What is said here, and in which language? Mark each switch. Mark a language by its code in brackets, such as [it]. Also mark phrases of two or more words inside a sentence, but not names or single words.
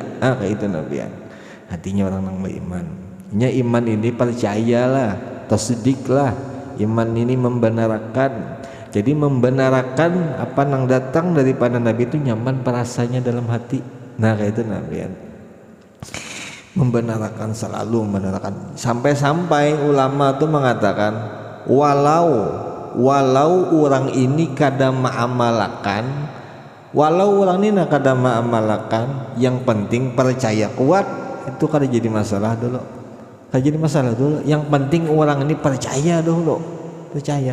[bjn] Kayak itu nabian, hatinya orang yang beriman. Inya iman ini percayalah, tasdiklah, iman ini membenarkan. Jadi membenarkan apa yang datang daripada Nabi itu nyaman perasanya dalam hati. Nah kayak itu nabian, membenarkan, selalu membenarkan. [id] Sampai-sampai ulama tuh mengatakan, [bjn] walau orang ini kada ma'amalakan, walau orang ini kada ma'amalakan, yang penting percaya kuat, itu kada jadi masalah dulu. Kada jadi masalah dulu. [id] Yang penting orang ini percaya dulu, percaya.